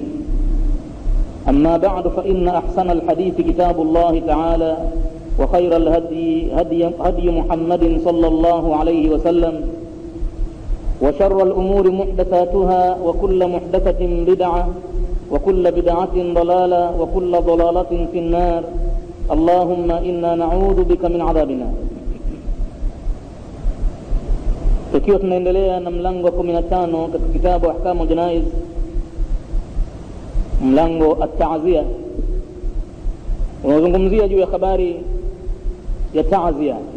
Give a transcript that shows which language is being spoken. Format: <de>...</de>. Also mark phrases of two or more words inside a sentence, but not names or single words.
<ar>أما بعد فإن أحسن الحديث كتاب الله تعالى وخير الهدي هدي محمد صلى الله عليه وسلم وشر الأمور محدثاتها وكل محدثة بدعة وكل بدعة ضلالة وكل ضلالة في النار. اللهم إنا نعوذ بك من عذابنا.</ar> <sw>Tukiwa tunaendelea na mlango wa 15 katika kitabu Ahkamu Janaiz, mlango at-ta'ziya, unazungumzia juu ya habari ya ta'ziya.</sw>